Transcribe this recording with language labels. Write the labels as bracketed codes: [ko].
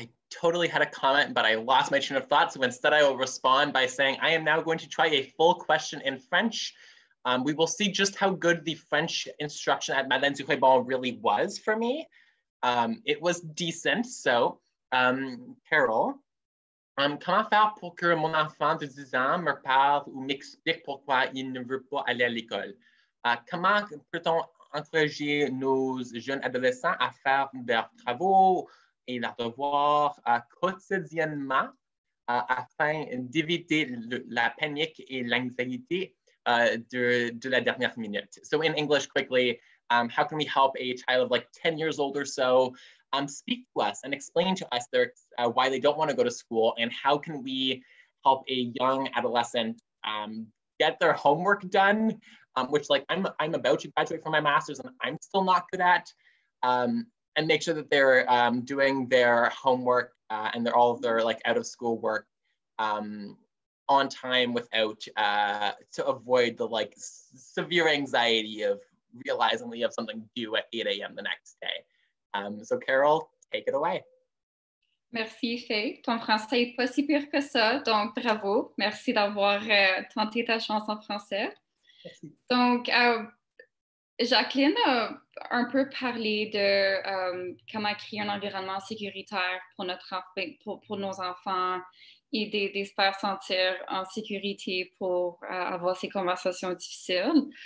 [en] totally had a comment, but I lost my train of thought. So instead I will respond by saying, I am now going to try a full question in French. We will see just how good the French instruction at Madeleine du Bon really was for me. It was decent. [fr] So, Carol, comment faire pour que mon enfant de 10 ans me parle ou m'explique pourquoi il ne veut pas aller à l'école? Comment peut-on encourager nos jeunes adolescents à faire leurs travaux et leurs devoirs quotidiennement afin d'éviter la panique et l'anxiété de la dernière minute? [en] So in English quickly, how can we help a child of like 10 years old or so speak to us and explain to us why they don't want to go to school, and how can we help a young adolescent get their homework done, which like I'm about to graduate from my master's and I'm still not good at, and make sure that they're doing their homework and all of their like out of school work on time without to avoid the like severe anxiety of realizing that you have something due at 8 a.m. the next day. So Carol, take it away. [fr] Merci, Faye. Ton français n'est pas si pire que ça, donc bravo. Merci d'avoir tenté ta chance en français. Merci. Donc, Jacqueline a un peu parlé de comment créer un environnement sécuritaire pour nos enfants et de se faire sentir en sécurité pour avoir ces conversations difficiles.